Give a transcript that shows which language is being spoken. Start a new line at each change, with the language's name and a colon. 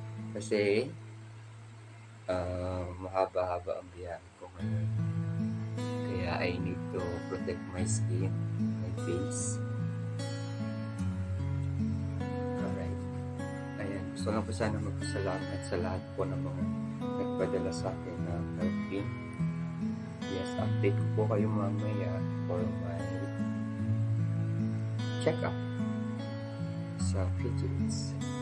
Filipino: Kasi mahaba-haba ang biyahe ko ngayon.
English: Kaya I need to protect my skin, my face. Alright. Ayan.
Filipino: Gusto lang po sana magpasalamat sa lahat po ng mga nagpadala sa akin na helping. Yes, update ko po kayo mamaya
English: for my check-up
Filipino: sa PGH.